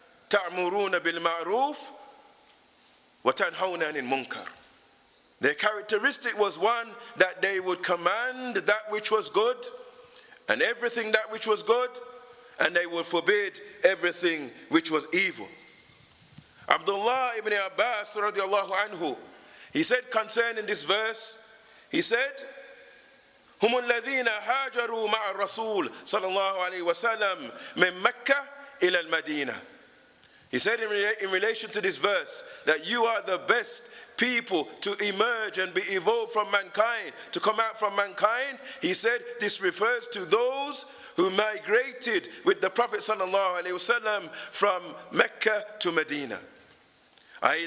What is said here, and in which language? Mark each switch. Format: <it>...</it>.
<ar>تَأْمُرُونَ بِالْمَعْرُوفِ وَتَنْهَوْنَ عَنِ الْمُنْكَرِ.</ar> <en>Their characteristic was one that they would command that which was good and everything that which was good, and they would forbid everything which was evil. Abdullah ibn Abbas radiallahu anhu, he said concerning this verse, he said,</en> <ar>هم الذين هاجروا مع الرسول صلى الله عليه وسلم من مكة إلى المدينة.</ar> <en>He said in relation to this verse that you are the best people to emerge and be evolved from mankind, to come out from mankind. He said this refers to those who migrated with the Prophet sallallahu alaihi wasallam from Mecca to Medina, i.e.</en>